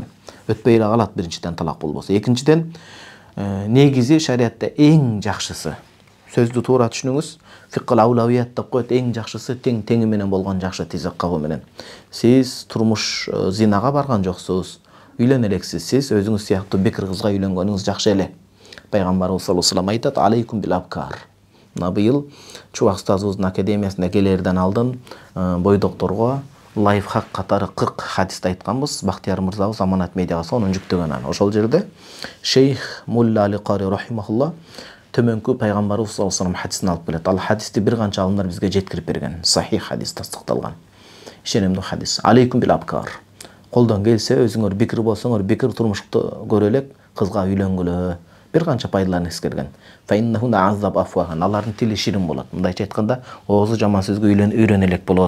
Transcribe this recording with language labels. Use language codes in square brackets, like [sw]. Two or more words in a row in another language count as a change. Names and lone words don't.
[ky] Өтпөй эле калат биринчиден талак болбосо. Экинчиден, негизи шариатта эң жакшысы. Сөздү туура түшүнүңүз. [ar] فقه الأولويات [ky] деп коет, эң жакшысы теңи менен болгон жакшы, тизек кабы менен. Сиз турмуш зинага барган жоксуз, үйлөн элексиз. Сиз өзүңүз сыяктуу бекир кызга үйлөнгөнүңүз жакшы эле. [ar] Пайгамбарыбыз صلى الله عليه وسلم айтат: "عليكم بالأبكار." [ky] Мына быйыл Чубак устазыбыздын академиясында келерден алдын бойдокторго лайфхак катары 40 хадисти айтканбыз. Бактияр мырзабыз Аманат медиага сонун жүктөгөн аны. Ошол жерде Шейх Мулла Али Кари рахимахулла төмөнкү пайгамбарыбыз [ar] صلى الله عليه وسلم [ky] хадисин алып келет. Ал хадисти бир канча алымдар бизге жеткирип берген. Сахих хадис, тастыкталган. Ишенимдүү хадис. [ar] عليكم بالأبكار. [ky] Колдон келсе, өзүңөр бекир болсоңор, бекир турмушту көрө элек, кызга үйлөнгүлө. Бир канча пайдаларын эскерген. [ar] فإنهن أعذب أفواها. [ky] Алардын тили ширин болот. Мындайча айтканда, оозу жаман сөзгө үйрөнө элек болот.